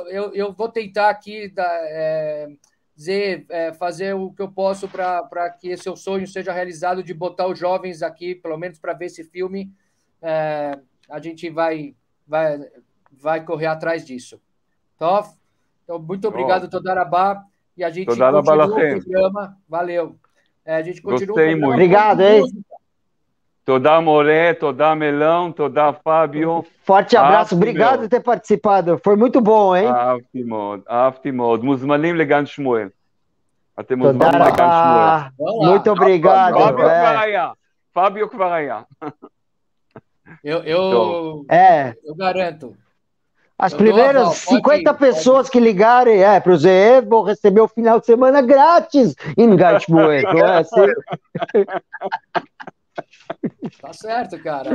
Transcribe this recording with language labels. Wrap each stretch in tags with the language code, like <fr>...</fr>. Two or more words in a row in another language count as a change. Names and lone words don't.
<pt>Eu vou tentar aqui fazer o que eu posso para que esse seu sonho seja realizado, de botar os jovens aqui, pelo menos para ver esse filme. A gente vai correr atrás disso. Então, muito obrigado, Todarabá. E a gente</pt> <he>Todarabá</he> <pt>continua o</pt> <he>lachem.</he> <pt>programa. Valeu. A gente continua Gostei o programa. muito. Obrigado, com hein? música.</pt> <he>תודה מורה, תודה מלון, תודה פביו.</he> <pt>Forte abraço,</pt> <he>אהבתי</he> <pt>obrigado</pt> <he>מאוד.</he> <pt>por ter participado. Foi muito bom, hein?</pt> <he>אהבתי מאוד, אהבתי מאוד. מוזמנים לגן שמואל. אתם Todá מוזמנים לגן שמואל. Rabá.</he> <pt>Vamos lá. Muito obrigado.</pt> <he>פביו כבר</he> <pt>É.</pt> <he>היה. פביו כבר היה.</he> <pt>Eu garanto. As Eu dou primeiras aval, 50 pode- pessoas que ligarem para o ZE vão receber o final de semana grátis em Gatchmoel. Não é assim? Tá certo, cara.</pt>